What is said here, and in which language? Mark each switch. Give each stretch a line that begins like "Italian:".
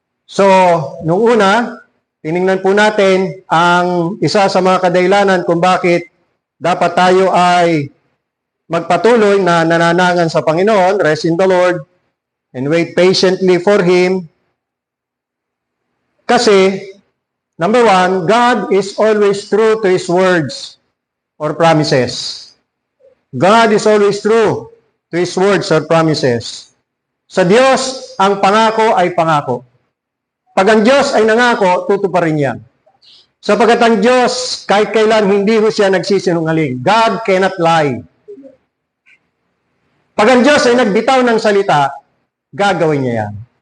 Filipino: So, nung una, tiningnan po natin ang isa sa mga kadahilanan kung bakit dapat tayo ay magpatuloy na nananangan sa Panginoon,
English: rest in the Lord, and wait patiently for Him. Kasi, number one, God is always true to His words or promises. God is always true to His words or promises.
Filipino: Sa Diyos, ang pangako ay pangako. Pag ang Diyos ay nangako, tutuparin yan. Sapagkat ang Diyos, kahit kailan hindi ho siya nagsisinungaling.
English: God cannot lie.
Filipino: Pag ang Diyos ay nagbitaw ng salita, gagawin niya yan.